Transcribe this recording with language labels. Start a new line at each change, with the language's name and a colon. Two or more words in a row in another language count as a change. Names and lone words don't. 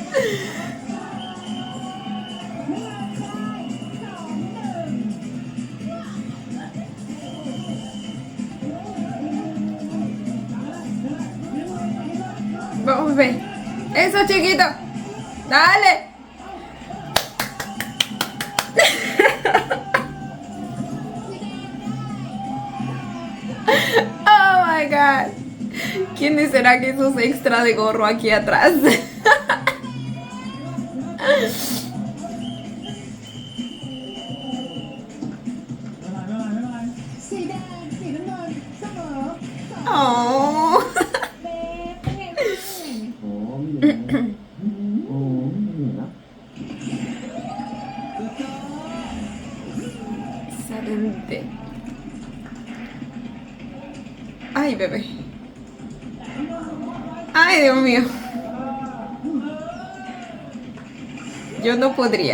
Spanish: Vamos a ver. Eso, chiquito. Dale.
English: Oh my god.
Spanish: ¿Quién será que esos extra de gorro aquí atrás?
Thai: สีแดงสีน้ำเงินเสมอ Oh. เบ๊เป็นไงบ้าง โอ้ไม่เหลือโอ้ไม่เหลือ
Spanish: Excelente. Ay, bebé. Ay, Dios mío. Yo no podría.